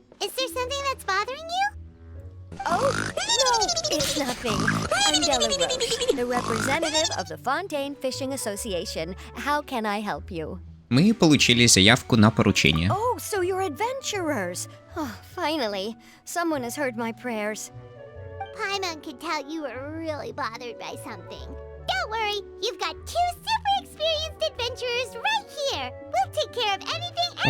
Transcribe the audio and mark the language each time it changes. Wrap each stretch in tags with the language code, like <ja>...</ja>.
<en>Is there something that's bothering you? Oh, no, it's nothing. I'm Della Roche, the representative of the Fontaine Fishing Association. How can I help you?</en> <ru>Мы получили заявку на поручение.</ru> <en>Oh, so you're adventurers. Oh, finally, someone has heard my prayers. Paimon could tell you were really bothered by something. Don't worry, you've got two super experienced adventurers right here. We'll take care of anything.</en>